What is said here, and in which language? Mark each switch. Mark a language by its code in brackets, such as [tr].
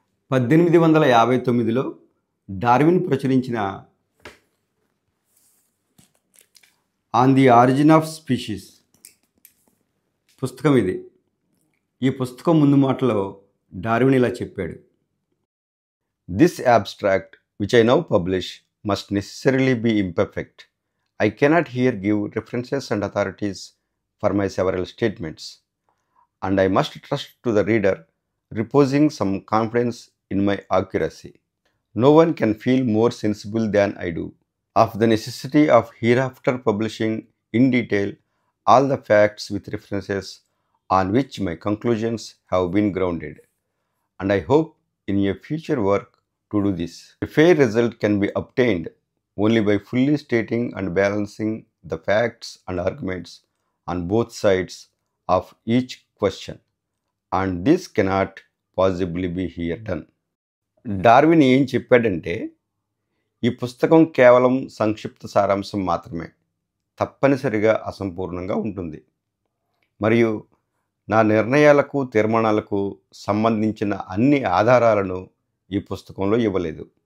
[te] 1859లో Darwin ప్రచురించిన on the origin of species పుస్తకం ఇది. ఈ పుస్తకం ముందు మాటలో డార్విన్ ఇలా చెప్పాడు. [en] This abstract which I now publish must necessarily be imperfect. I cannot here give references and authorities for my several statements, and I must trust to the reader, reposing some confidence in my accuracy. No one can feel more sensible than I do of the necessity of hereafter publishing in detail all the facts with references on which my conclusions have been grounded, and I hope in a future work to do this. A fair result can be obtained only by fully stating and balancing the facts and arguments on both sides of each question, and this cannot possibly be here done. [te] Darwin ఏం చెప్పాడంటే, ఈ పుస్తకం కేవలం సంక్షిప్త సారాంశం మాత్రమే, తప్పనిసరిగా అసంపూర్ణంగా ఉంటుంది, మరియు నా నిర్ణయాలకు తీర్మానాలకు సంబంధించిన అన్ని ఆధారాలను ఈ పుస్తకంలో ఇవ్వలేదు.